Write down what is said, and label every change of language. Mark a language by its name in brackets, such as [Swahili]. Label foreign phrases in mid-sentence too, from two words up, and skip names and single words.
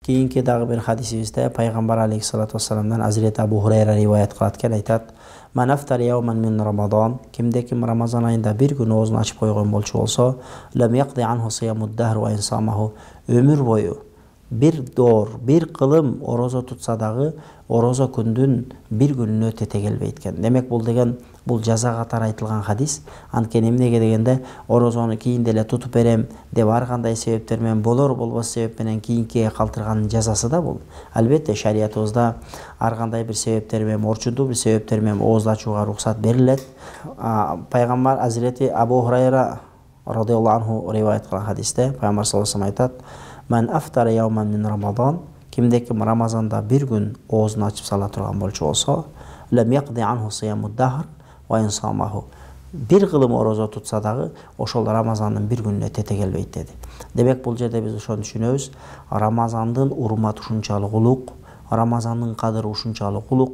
[Kyrgyz] Кийинки дагы бир хадисибизде пайгамбар алейхиссалату вассаламдан Азирет Абу Хурайра риваят кылат экен, айтат: [Arabic] "من أفطر يوما من رمضان", [Kyrgyz] кимде ким Рамазан айында бир күн оозун ачып койгон болчу болсо, [Arabic] "لم يقضه عنه صيام الدهر وإن صامه", [Kyrgyz] өмүр бою бир доор, бир кылым орозо тутса дагы орозо күндүн бир күнүнө тете келбейт экен. Демек бул деген бул жаза катары айтылган хадис. Анткени эмнеге дегенде орозону кийинде эле тутуп берем деп ар кандай себептер менен болор болбос себеп менен кийинкиге калтырганын жазасы да бул. Албетте шариятыбызда ар кандай бир себептер менен, орчундуу бир себептер менен ооз ачууга уруксат берилет. Пайгамбар Азирети Абу Хурайра [Arabic] رضي الله عنه [Kyrgyz] риваят кылган хадисте пайгамбар [Arabic] صلى الله عليه وسلم [Kyrgyz] айтат: [Arabic] "من أفطر يوما من رمضان", [Kyrgyz] кимде ким Рамазанда бир күн оозун ачып сала турган болчу болсо, [Arabic] "لم يقضه عنه صيام الدهر وإن صامه", [Kyrgyz] бир кылым орозо тутса дагы ошол Рамазандын бир күнүнө тете келбейт деди. Демек бул жерде биз ошону түшүнөбүз. Рамазандын урматы ушунчалык улук, Рамазандын кадыры ушунчалык улук.